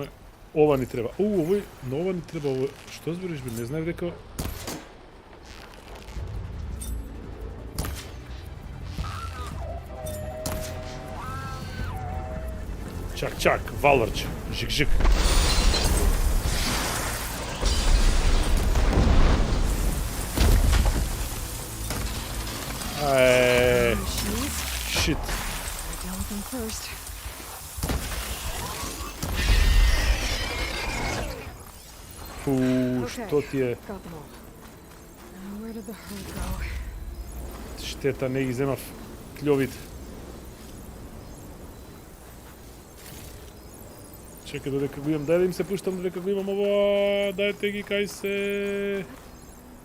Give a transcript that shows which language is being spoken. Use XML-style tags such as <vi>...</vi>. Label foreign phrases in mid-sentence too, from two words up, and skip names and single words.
<mk>Ова ни треба. Овој... Но ова ни треба... Ова... Што збориш бе? Не знаев дека... Чак, валварче. Жик.</mk> <en>Shit. Deal with them first.</en> <mk>Што ти е?</mk> <en>Got them all. Now where did the herd go?</en> <mk>Штета, не ги земав клјовите. Чекај додека го имам, дај да им се пуштам додека го имам ова, дајте ги кај се.</mk>